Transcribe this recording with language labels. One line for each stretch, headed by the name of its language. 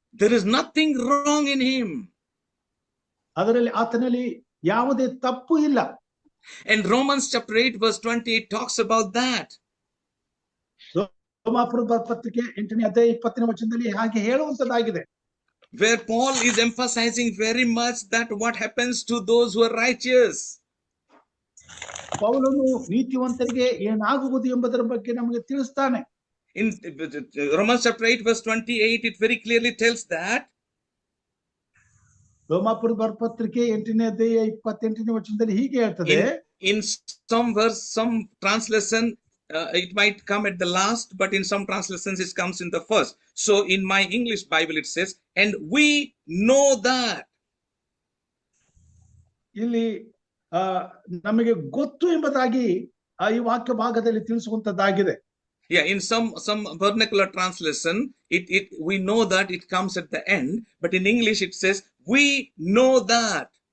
English: There is nothing wrong in him.
Kannada: ಅದರಲ್ಲಿ ಆತನಲ್ಲಿ ಯಾವುದೇ ತಪ್ಪು ಇಲ್ಲ.
English: And Romans chapter 8 verse 28 talks about that.
Kannada: ರೋಮಾಪುರದ ಪತ್ರಿಕೆ 8ನೇ ಅಧ್ಯಾಯ 20ನೇ ವಚನದಲ್ಲಿ ಹಾಗೆ ಹೇಳುವಂತದ್ದಾಗಿದೆ.
English: Where Paul is emphasizing very much that what happens to those who are righteous.
Kannada: ಪೌಲನು ನೀತಿವಂತರಿಗೆ ಏನಾಗುವುದು ಎಂಬುದರ ಬಗ್ಗೆ ನಮಗೆ ತಿಳಿಸ್ತಾನೆ.
English: In Romans chapter 8 verse 28 it very clearly tells that.
Kannada: ರೋಮಾಪುರದ ಪತ್ರಿಕೆ 8ನೇ ಅಧ್ಯಾಯ 28ನೇ ವಚನದಲ್ಲಿ ಹೀಗೆ ಹೇಳ್ತದೆ.
English: In some verse, some translation it might come at the last, but in some translations it comes in the first. So in my English Bible it says, and we know that.
Kannada: ಇಲ್ಲಿ ನಮಗೆ ಗೊತ್ತು ಎಂಬುದಾಗಿ ಈ ವಾಕ್ಯ ಭಾಗದಲ್ಲಿ ತಿಳಿಸುವಂತದ್ದಾಗಿದೆ.
English: Yeah, in some vernacular translation we know that it comes at the end, but in English it says we know that.